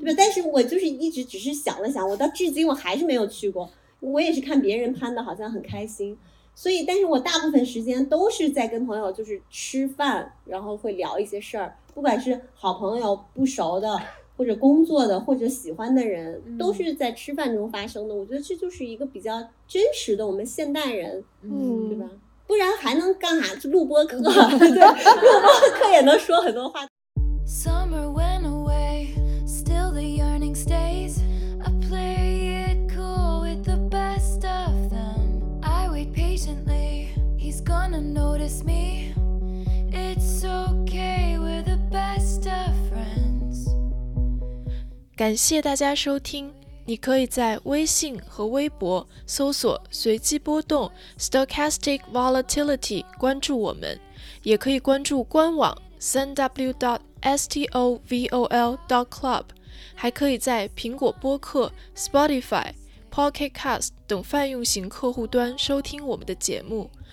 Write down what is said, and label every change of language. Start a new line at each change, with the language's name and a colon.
Chinese: 对吧，但是我就是一直只是想了想，我到至今我还是没有去过，我也是看别人攀的好像很开心，所以但是我大部分时间都是在跟朋友就是吃饭，然后会聊一些事儿，不管是好朋友不熟的或者工作的或者喜欢的人、嗯、都是在吃饭中发生的，我觉得这就是一个比较真实的我们现代人，嗯，对吧，不然还能干啥，就录播课，对，录播课也能说很多话。
English: Summer went away, still the yearning stays, I play it cool with the best of them, I wait patiently, he's gonna notice me, it's okay, we're the best of friends.
Chinese: 感谢大家收听，你可以在微信和微博搜索随机波动 Stochastic Volatility 关注我们，也可以关注官网 www.stovol.club， 还可以在苹果播客 Spotify Pocket Cast 等泛用型客户端收听我们的节目。